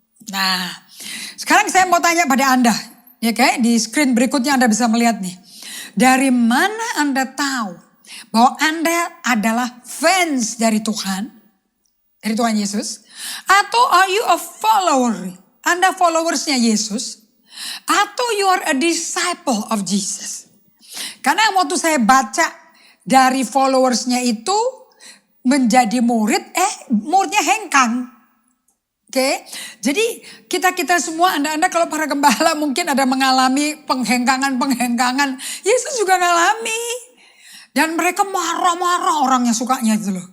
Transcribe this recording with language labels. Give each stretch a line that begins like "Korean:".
Indonesian: Nah sekarang saya mau tanya pada Anda. Ya kayak di screen berikutnya Anda bisa melihat nih. Dari mana Anda tahu bahwa Anda adalah fans dari Tuhan Yesus? Atau
English: are you a follower?
Indonesian: Anda followersnya Yesus?
English: Atau you are a disciple of Jesus?
Indonesian: Karena waktu saya baca dari followersnya itu menjadi murid, muridnya hengkang. Oke, jadi kita semua, Anda kalau para gembala mungkin ada mengalami penghengkangan. Yesus juga ngalami. Dan mereka marah-marah orangnya sukanya itu loh.